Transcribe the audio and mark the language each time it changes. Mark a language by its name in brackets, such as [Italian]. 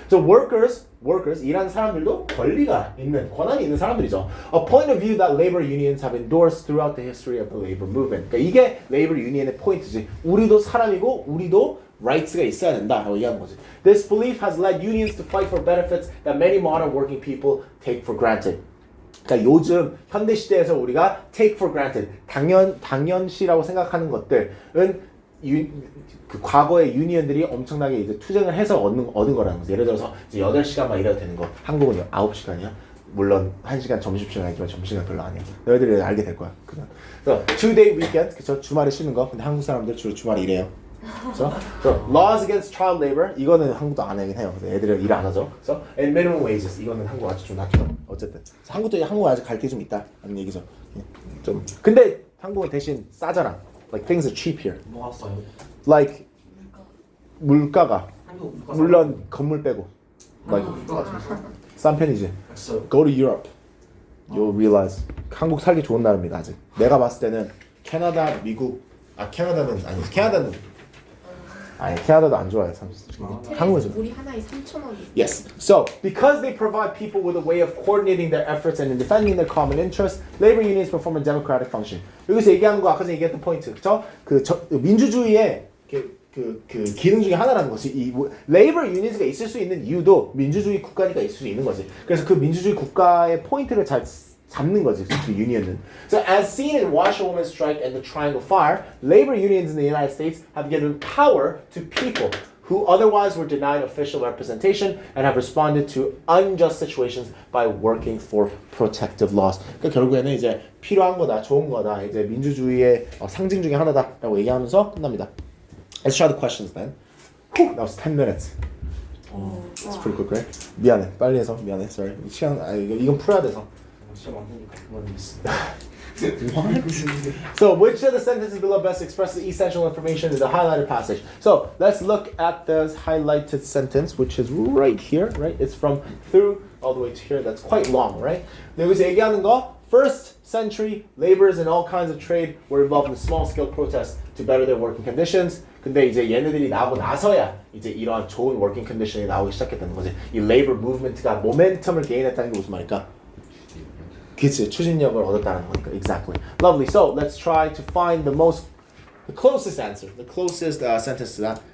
[English] So workers, [Korean] 일하는 사람들도 권한이 있는 사람들이죠. [English] A point of view that labor unions have endorsed throughout the history of the labor movement. [Korean] 그러니까 이게 labor union의 포인트지. 우리도 사람이고 우리도 rights가 있어야 된다라고 얘기하는 거지. [English] This belief has led unions to fight for benefits that many modern working people take for granted. [Korean] 그러니까 요즘 현대 시대에서 우리가 [English] take for granted, [Korean] 당연시라고 생각하는 것들은 그 과거의 유니언들이 엄청나게 이제 투쟁을 해서 얻은 거라는 거죠. 예를 들어서 이제 8시간 막 일해도 되는 거. 한국은 9시간이야. 물론 1시간 점심시간이지만 점심시간 별로 아니야. 너희들이 알게 될 거야. 그래서 [English] 2-day weekend, [Korean] 그쵸? 주말에 쉬는 거. 근데 한국 사람들 주로 주말에 일해요. 그래서 [English] laws against child labor [Korean] 이거는 한국도 안 하긴 해요. 그래서 애들은 일 안 하죠. 그래서 [English] and minimum wages [Korean] 이거는 한국 아직 좀 낮죠. 어쨌든 한국 아직 갈 게 좀 있다 하는 얘기죠. 좀 근데 한국은 대신 싸잖아. [English] Like things are cheap here. [Korean] 뭐가 써요? Like 물가가 한국 물가 물론 건물 빼고 like 물가가 좀 싼 편이지. 있어요. [English] Go to Europe. You'll realize [Korean] 한국 살기 좋은 나라입니다 아직. 내가 봤을 때는 캐나다, 미국 캐나다는 아니 캐나다는 아니 캐나다도 안 좋아요. 한국은 우리 하나에 3,000원이. [English] Yes. So, because they provide people with a way of coordinating their efforts and in defending their common interests, labor unions perform a democratic function. [Korean] 여기서 얘기하는 거 아까 전에 얘기했던 포인트, 그렇죠? 민주주의의 그 기능 중에 하나라는 것이 이 labor unions가 있을 수 있는 이유도 민주주의 국가니까 있을 수 있는 거지. 그래서 그 민주주의 국가의 포인트를 잘 잡는 거지, 그 유니언은. [English] So as seen in Washerwoman Strike and the Triangle Fire, labor unions in the United States have given power to people who otherwise were denied official representation and have responded to unjust situations by working for protective laws. [Korean] 그러니까 결국에는 이제 필요한 거다, 좋은 거다, 이제 민주주의의 상징 중에 하나다라고 얘기하면서 끝납니다. [English] Let's try the questions then. Whew, that was 10 minutes. That's pretty quick, right? [Korean] 미안해, 빨리 해서 미안해. [English] Sorry. [Korean] 시간 이건 풀어야 돼서. 진짜 많으니까 그만 있어. [English] What? So, which of the sentences below best expresses essential information in the highlighted passage? So, let's look at the highlighted sentence, which is right here, right? It's from through all the way to here. That's quite long, right? [Korean] 여기서 얘기하는 거, [English] first century laborers in all kinds of trade were involved in small-scale protests to better their working conditions. [Korean] 근데 이제 얘네들이 나오고 나서야 이제 이러한 좋은 working condition이 나오기 시작했다는 거지. 이 labor movement가 모멘텀을 게인했다는 게 무슨 말일까? 그치, 추진력을 얻었다는 거니까. [English] Exactly. Lovely. So let's try to find the closest answer, the closest sentence to that.